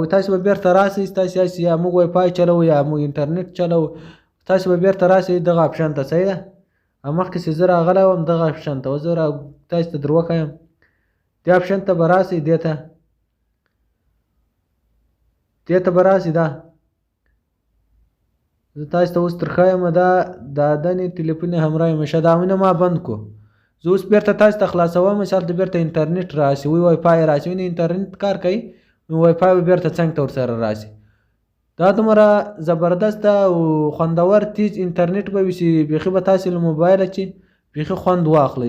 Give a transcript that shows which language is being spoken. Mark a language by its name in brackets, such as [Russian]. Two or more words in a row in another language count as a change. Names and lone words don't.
[Pashto] تاسو به بیرته راسئ، تاسو یا موږ وای فای چلوو یا موږ انټرنیټ چلوو، تاسو به بیرته راسئ دغه اپشن ته. صحیح ده، مخکې چې زه راغلی وم دغه اپشن ته، اوس زه تاسو ته در وښیم. دې اپشن ته به راسئ، دې ته به راسئ. دا زه تاسو ته اوس درښایم، دا [Persian] دادن تلفن همراه همیشه، [Pashto] دا مینه ما بند کړو. زه اوس بیرته تاسو ته خلاصوم، مثال ته بیرته انټرنیټ راسي، وای فای راسي، وینې انټرنیټ کار کوي نو وای فای به بیرته څنګ ته ورسره راسي. دا دومره زبردسته او خوندور تیز انټرنیټ به وي چې بیخي به تاسو له موبایله چې بیخي خوند واخلئ.